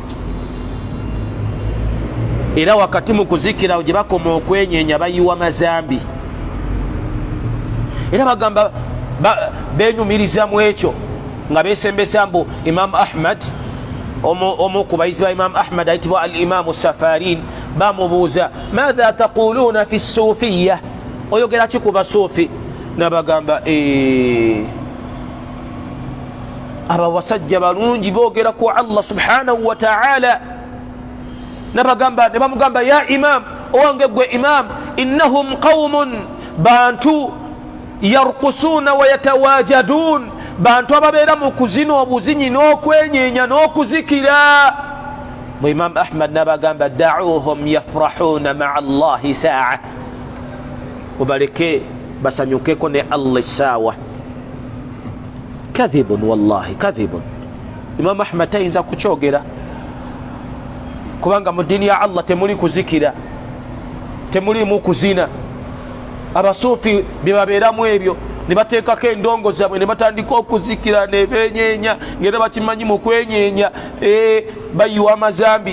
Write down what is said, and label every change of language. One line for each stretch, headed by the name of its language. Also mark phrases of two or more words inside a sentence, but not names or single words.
Ganda: Era wakati mu kuzikira gye bakoma okwenyeenya bayiwa mazambi. Era bagamba benyumiriza mu ekyo nga besembesa mbu Imam Ahmad, omu ku bayizi ba Imam Ahmad ayitibwa al-Imamu Safarin, bamubuuza
Arabic: ماذا تقولون في الصوفية,
Ganda: oyogera ki ku basuufi? Nabagamba aba basajja balungi boogera ku Allah
Arabic: سبحانه وتعالى.
Ganda: Nabagamba, ne bamugamba
Arabic: يا إمام,
Ganda: owange gwe imam,
Arabic: إنهم قوم,
Ganda: bantu
Arabic: يرقصون ويتواجدون,
Ganda: bantu ababeera mu kuzina obuzinyi n'okwenyeenya n'okuzikira. Mu Imam Ahmad nabagamba
Arabic: دعوهم يفرحون مع الله ساعة,
Ganda: obaleke basanyukeko ne Allah saawa.
Arabic: كذب، والله كذب.
Ganda: Imam Ahmad tayinza kukyogera, kubanga mu ddiini ya Allah temuli kuzikira, temulimu kuzina. Abasuufi bye babeeramu ebyo, ne bateekako endongo zaabwe ne batandika okuzikira ne benyeenya, ngera bakimanyi mu kwenyeenya bayiwa amazambi.